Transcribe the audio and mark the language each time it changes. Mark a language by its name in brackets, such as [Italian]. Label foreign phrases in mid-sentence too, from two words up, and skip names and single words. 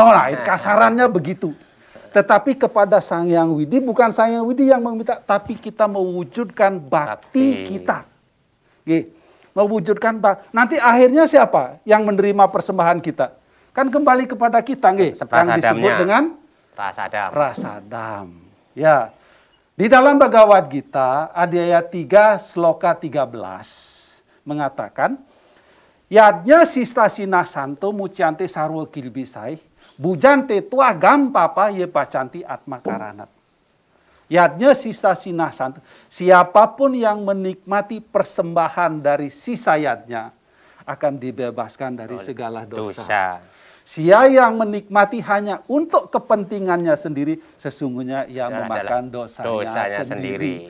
[Indonesian] Nah, kasarannya begitu. Tetapi kepada Sang Hyang Widi, bukan Sang Hyang Widi yang meminta, tapi kita mewujudkan bakti kita. Mewujudkan bakti. Nanti akhirnya siapa yang menerima persembahan kita? Kan kembali kepada kita, yang disebut dengan prasadam. Ya. Di dalam Bhagavad Gita, Adhyaya 3 Sloka 13 mengatakan, [Sanskrit] Yadnya sistasina santo muciante sarwa kilbisai, bujante tua gampapa ye pacanti atma karanat. Yadnya sistasina santo, [Indonesian] siapapun yang menikmati persembahan dari sisa yadnya akan dibebaskan dari segala dosa. Sia yang menikmati hanya untuk kepentingannya sendiri, sesungguhnya ia memakan dosanya sendiri.